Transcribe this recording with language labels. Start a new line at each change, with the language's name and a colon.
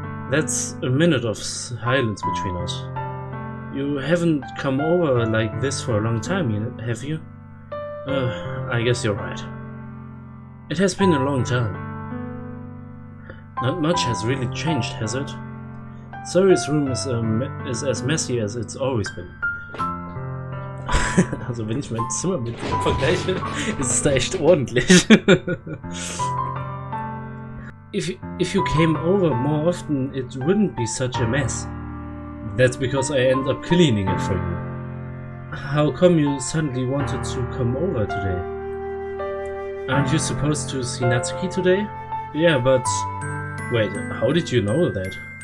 English: That's a minute of silence between us. You haven't come over like this for a long time, have you? I guess you're right. It has been a long time. Not much has really changed, has it? Saori's room is as messy as it's always been.
German: Also wenn ich mein Zimmer mit dem vergleiche, ist es da echt ordentlich.
English: If you came over more often, it wouldn't be such a mess. That's because I end up cleaning it for you. How come you suddenly wanted to come over today? Aren't you supposed to see Natsuki today? Yeah, but... Wait, how did you know that?